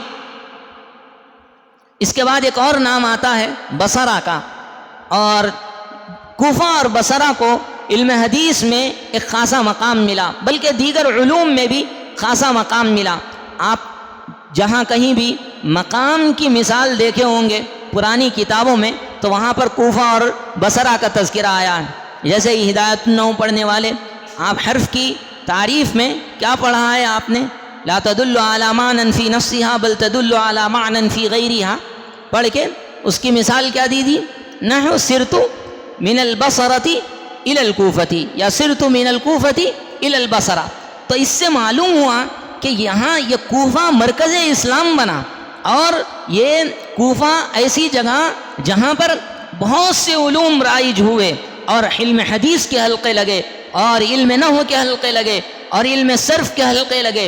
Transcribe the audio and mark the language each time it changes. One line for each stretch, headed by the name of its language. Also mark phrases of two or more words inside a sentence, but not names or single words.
Urdu: اس کے بعد ایک اور نام آتا ہے بصرہ کا، اور کوفہ اور بصرہ کو علم حدیث میں ایک خاصا مقام ملا، بلکہ دیگر علوم میں بھی خاصا مقام ملا۔ آپ جہاں کہیں بھی مقام کی مثال دیکھے ہوں گے پرانی کتابوں میں تو وہاں پر کوفہ اور بصرہ کا تذکرہ آیا ہے۔ جیسے ہی ہدایت النحو پڑھنے والے آپ حرف کی تعریف میں کیا پڑھا ہے آپ نے؟
Arabic: لا تدل علی معنی فی نفسها بل تدل علی معنی فی غیرها،
Urdu: پڑھ کے اس کی مثال کیا دی تھی؟
Arabic: نحو سرت من البصرۃ الی الکوفۃ یا سرت من الکوفۃ الی البصرہ۔
Urdu: تو اس سے معلوم ہوا کہ یہاں یہ کوفہ مرکز اسلام بنا، اور یہ کوفہ ایسی جگہ جہاں پر بہت سے علوم رائج ہوئے، اور علم حدیث کے حلقے لگے، اور علم نحو کے حلقے لگے، اور علم صرف کے حلقے لگے۔